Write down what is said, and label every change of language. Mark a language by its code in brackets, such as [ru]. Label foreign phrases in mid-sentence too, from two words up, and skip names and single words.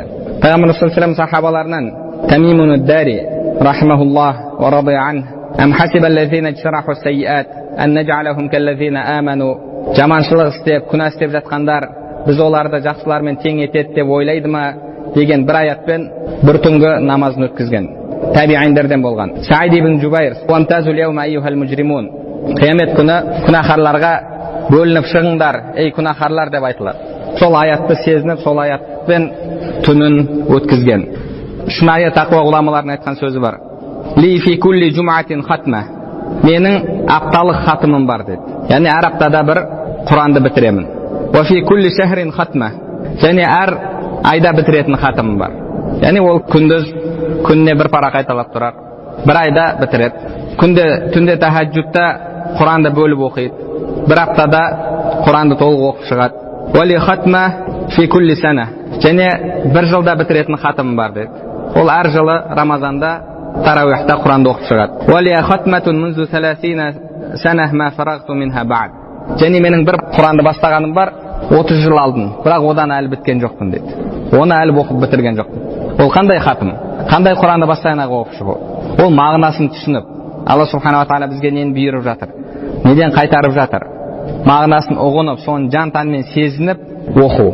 [ar] Пайғамбарымыз صلى الله عليه وسلم сахабаларынан Тамимун ад-Дари رحمه الله ورضي عنه أم حسب الذين اجترحوا السيئات أن نجعلهم كالذين آمنوا." [kk] Жаманшылық істеп, күнә істеп жатқандар біз оларды жақсылармен тең етеді деп ойлайды ма деген бір аятпен бір түнгі намазын өткізген. Табииндерден болған [ar] Саид ибн Жубайр: "وامتازوا اليوم أيها المجرمون." [kk] Қиямет күні күнәһарларға бөлініп шығыңдар, ей күнәһарлар деп айтылады. Сол аятты сезініп, сол аятпен түнін өткізген. Шынайы тақуа ғұламалардың айтқан сөзі бар: [ar] "لي في كل جمعة ختمة." [kk] Менің апталық хатымым бар деді. Яғни әр аптада бір Құранды бітіремін. [ar] "وفي كل شهر ختمة." [kk] Және әр айда бітіретін хатымым бар. Яғни ол күніне бір пара қайталап тұрар. Бір айда бітіреді. Түнде тахаджудта Құранды бөліп оқиды. Бір аптада Құранды толық оқып шығады. [ar] "ولي ختمة في كل سنة." [kk] Және бір жылда бітіретін хатымым бар деді. Ол әр жылы Рамазанда Тарауихта Құранды оқып шығады. [ar] "ولي ختمة منذ 30 سنة ما فرغت منها بعد." [kk] Және менің бір Құранды бастағаным бар 30 жыл алдын, бірақ одан әлі біткен жоқпын деді. Оны әлі оқып бітірген жоқпын. Ол қандай хатым? Қандай Құранды бастағанға оқып шығу? Ол мағынасын түсініп, Алла [ar] سبحانه وتعالى [kk] бізге нені бұйырып жатыр, неден қайтарып жатыр, мағынасын ұғынып, соны жан тәнмен сезініп оқу.